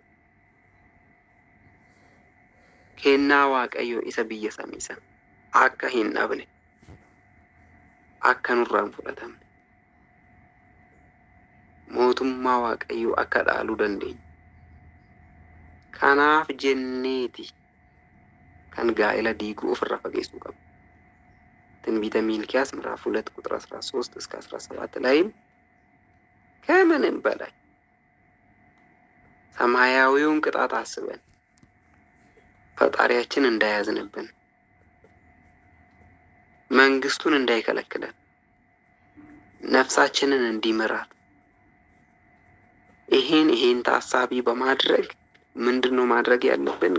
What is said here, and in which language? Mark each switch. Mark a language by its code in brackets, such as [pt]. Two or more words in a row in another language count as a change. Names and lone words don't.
[om] Kennaa Waaqayyoo isa biyya samii sana akka hin dhabne, akka nurraan fudhatamne, mootummaa Waaqayyoo akka dhaaluu dandeenyu. Kanaaf jenneeti kan gaa'ela diiguu ofirraa fageessuu qabu. [am] ትንቢተ ሚልክያስ ምዕራፍ 2 ቁጥር 13 እስከ 17 ላይም ከምንም በላይ ሰማያዊውን ቅጣት አስበን ፈጣሪያችን እንዳያዝንብን መንግስቱን እንዳይከለክለን ነፍሳችንን እንዲመራት ይሄን ታሳቢ በማድረግ ምንድነው ማድረግ ያለብን?